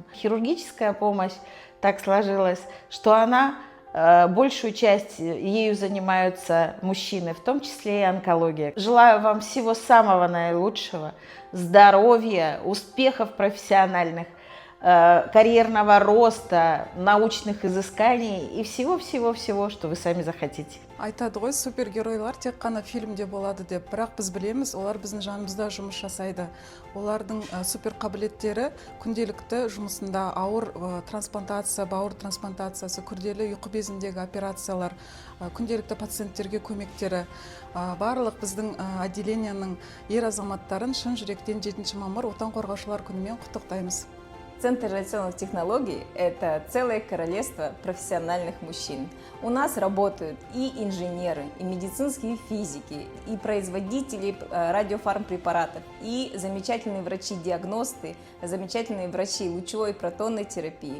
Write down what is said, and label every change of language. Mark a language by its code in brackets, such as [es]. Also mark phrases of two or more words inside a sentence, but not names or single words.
[ru] Хирургическая помощь так сложилась, что она, большую часть ею занимаются мужчины, в том числе и онкология. Желаю вам всего самого наилучшего, здоровья, успехов профессиональных, карьерного роста, научных изысканий и всего-всего-всего, что вы сами захотите. [kk] Айтады ғой, супергеройлар тек қана фильмде болады деп, бірақ біз білеміз, олар біздің жанымызда жұмыс жасайды. Олардың супер қабілеттері күнделікті жұмысында ауыр трансплантация, бауыр трансплантациясы, күрделі ұйқы безіндегі операциялар, күнделікті пациенттерге көмектері. Барлық біздің отделениенің ер азаматтарын шын жүректен 7 мамыр отан қорғаушылар күнімен құттықтаймыз. [ru] Центр радиационных технологий – это целое королевство профессиональных мужчин. У нас работают и инженеры, и медицинские физики, и производители радиофармпрепаратов, и замечательные врачи-диагносты, замечательные врачи лучевой и протонной терапии.